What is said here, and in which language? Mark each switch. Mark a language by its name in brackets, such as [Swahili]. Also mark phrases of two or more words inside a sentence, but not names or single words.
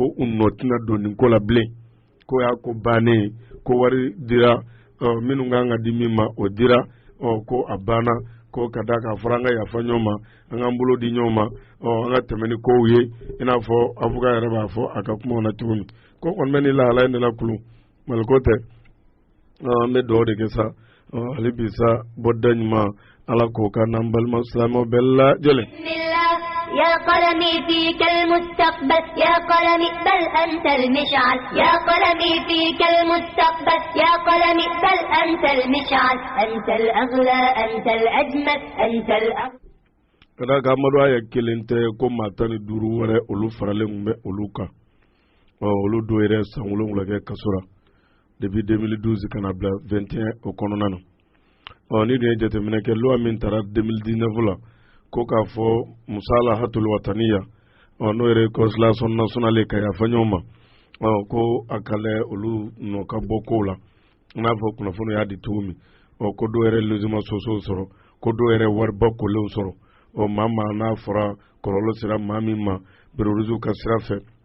[Bambara] u nɔ tɛna don nin ko la bilen ko y'a ko bannen ko wari dira minnu kan ka di min ma o dira ko a banna ko ka da k'a fɔra an ka yafa ɲɔgɔn ma an k'an bolo di ɲɔgɔn ma an ka tɛmɛ ni kow ye i n'a fɔ avocat yɛrɛ b'a fɔ a ka kumaw na cogo min ko kɔni bɛ ni lahala in de la kulu maliko tɛ an bɛ dugawu de kɛ sa hali bi sa bɔda ɲuman Ala k'o ka n'an balima silamɛw bɛɛ lajɛlen. [Arabic] يا قلمي فيك المستقبل يا قلمي بل أنت المشعل يا قلمي فيك المستقبل يا قلمي بل أنت المشعل أنت الأغلى أنت الأجمل أنت الأغلى. [Bambara] kada ka amadu aya kelen tɛ ko maa 15 wɛrɛ olu faralen kun bɛ olu kan olu dɔw yɛrɛ san 7 kɛ kaso la depuis 2012 kana bila 21 o kɔnɔna na ni dun ye jateminɛ kɛ loi min taara 2019 la ko k'a fɔ [Arabic] مصالحة الوطنية [Bambara] n'o yɛrɛ [French] consolation nationale [Bambara] ka yafa ɲɔgɔn ma ko a ka lajɛ olu nɔ ka bɔ kow la n'a fɔ kunnafoni y'a di cogo min ko dɔw yɛrɛ [French] logement sociaux [Bambara] sɔrɔ ko dɔw yɛrɛ wariba kolenw sɔrɔ maa n'a fɔra kɔlɔlɔ sera maa min ma berorusiw ka sira fɛ